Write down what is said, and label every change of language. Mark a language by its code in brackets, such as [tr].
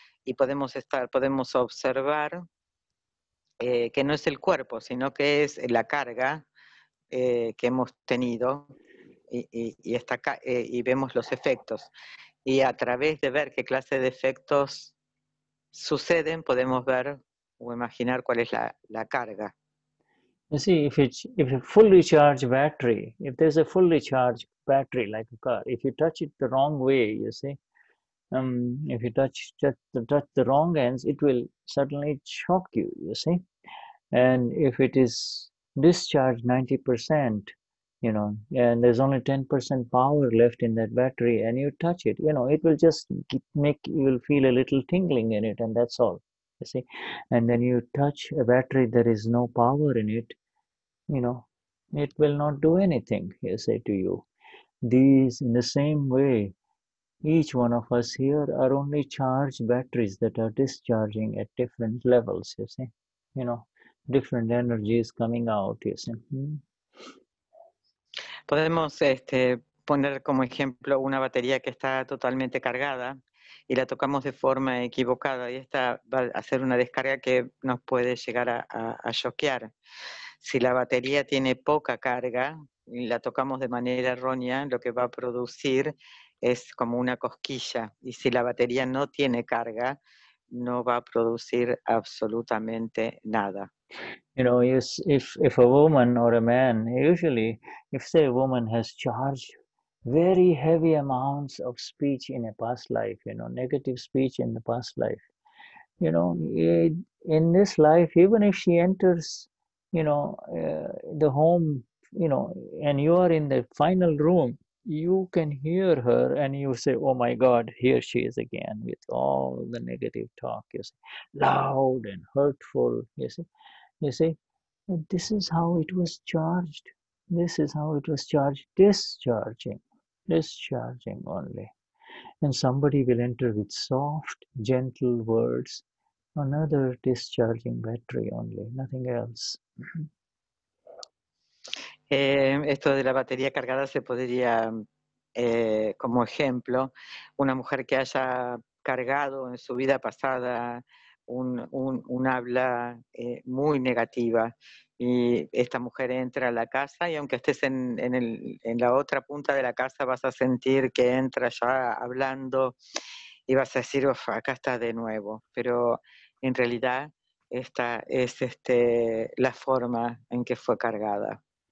[es] Y podemos observar que no es el cuerpo, sino que es la carga que hemos tenido y vemos los efectos. Y a través de ver qué clase de efectos suceden, podemos ver o imaginar cuál es la carga. [en] You see, if a fully charged battery, if there's a fully charged battery like a car, if you touch it the wrong way, you see, if you touch the wrong ends, it will suddenly shock you, you see. And if it is discharged 90%, you know, and there's only 10% power left in that battery, and you touch it, you know, it will just make, you will feel a little tingling in it, and that's all, you see. And then you touch a battery, there is no power in it, you know, it will not do anything, you say, to you. These, in the same way, each one of us here are only charged batteries that are discharging at different levels, you see. You know, different energies coming out, you see. [es] Podemos poner como ejemplo una batería que está totalmente cargada y la tocamos de forma equivocada, y esta va a hacer una descarga que nos puede llegar a choquear. Si la batería tiene poca carga y la tocamos de manera errónea, lo que va a producir es como una cosquilla, y si la batería no tiene carga, no va a producir absolutamente nada. [en] You know, yes, if a woman or a man, usually, if say a woman has charged very heavy amounts of speech in a past life, you know, negative speech in the past life, you know, in this life, even if she enters, you know, the home, you know, and you are in the final room, you can hear her and you say, oh my God, here she is again with all the negative talk, you see, loud and hurtful, you see. You see, this is how it was charged. This is how it was charged, discharging only. And somebody will enter with soft, gentle words, another discharging battery only, nothing else. [es] Esto de la batería cargada se podría, como ejemplo, una mujer que haya cargado en su vida pasada un habla muy negativa, y esta mujer entra a la casa, y aunque estés en la otra punta de la casa, vas a sentir que entra ya hablando y vas a decir, "Uf, acá está de nuevo", pero en realidad esta es la forma en que fue cargada.